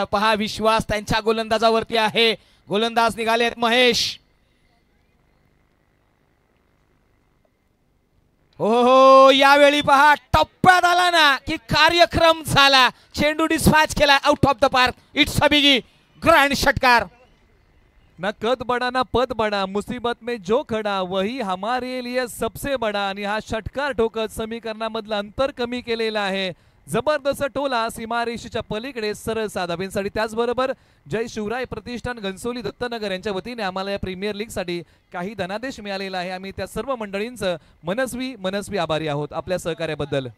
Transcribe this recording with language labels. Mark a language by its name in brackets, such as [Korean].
[Marathi] पहा विश्वास त्यांच्या गोलंदाजावरती आहे. गोलंदाज निघाले आहेत महेश. हो यावेळी पहा टप्प्यात आला ना की कार्यक्रम झाला. चेंडू डिस्पॅच केला out of the park. [English] It's a biggie grand षटकार. [Hindi] ना कद बडा ना पद बडा, मुसीबत में जो खडा वही हमारे लिए सबसे बडा. [Marathi] आणि हा षटकार ठोकत समीकरणामधलं अंतर कमी केलेलं आहे. जबरदस्त टोला सीमारेषेच्या पलीकडे सरळ साधाबींसाठी. त्याचबरोबर जय शिवराय प्रतिष्ठान घनसोली दत्तनगर यांच्या वतीने आम्हाला या प्रीमियर लीग साठी काही धनादेश मिळालेला आहे. आम्ही त्या सर्व मंडळींचं मनस्वी आभारी आहोत आपल्या सहकार्याबद्दल.